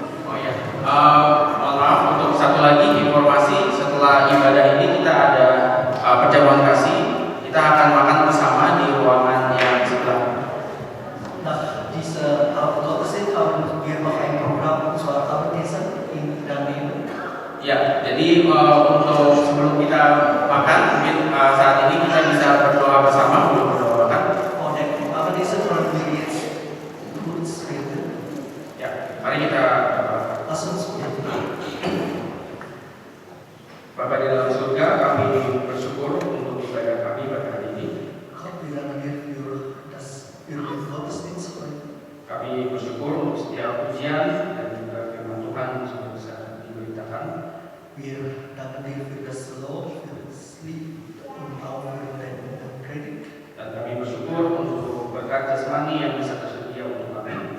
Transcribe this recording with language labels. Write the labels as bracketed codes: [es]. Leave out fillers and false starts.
[id] Oh ya, mohon maaf untuk satu lagi informasi, setelah ibadah ini kita ada perjamuan kasih. Kita akan makan bersama di ruangan yang sebelah. [de] Nach dieser Gottesdienst haben wir noch ein Programm zur Abendessen in Daneben. [id] Ya, jadi untuk sebelum kita makan, mungkin saat ini kita bisa berdoa bersama, belum berdoakan. [de] Vor dem Abendessen wollen wir jetzt kurz reden. [id] Ya, mari kita [de] Lass uns beten. [id] Bapa di dalam surga, kami bersyukur untuk ibadah kami pada hari ini. [de] Gott, wir danken dir für den Gottesdienst heute. [id] Kami bersyukur untuk setiap pujian dan juga firman Tuhan yang sudah bisa diberitakan. [de] Wir danken dir für das Lob, für das Lied und auch für den Predigt. [id] Dan kami bersyukur untuk berkat jasmani yang bisa tersedia untuk kami.